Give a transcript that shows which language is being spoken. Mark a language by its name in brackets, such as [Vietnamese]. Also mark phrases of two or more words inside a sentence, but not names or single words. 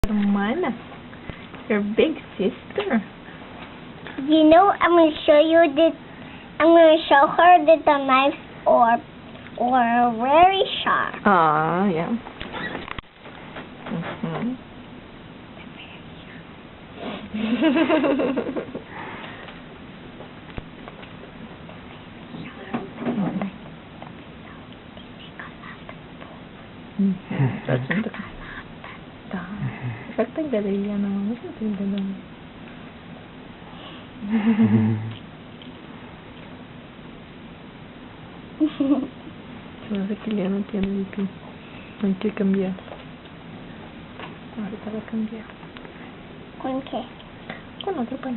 [English] Hermana, your big sister. You know, I'm gonna show her that the knives are very sharp. Ah, yeah. Mhm. [Polish] Zaczynamy. Tak. Jak tak dalej, ja no, muszę coś dodać. [Spanish] Se me hace que ya no tiene VP. Hay que cambiar. Ahorita va a cambiar. ¿Con qué? Con otro paño.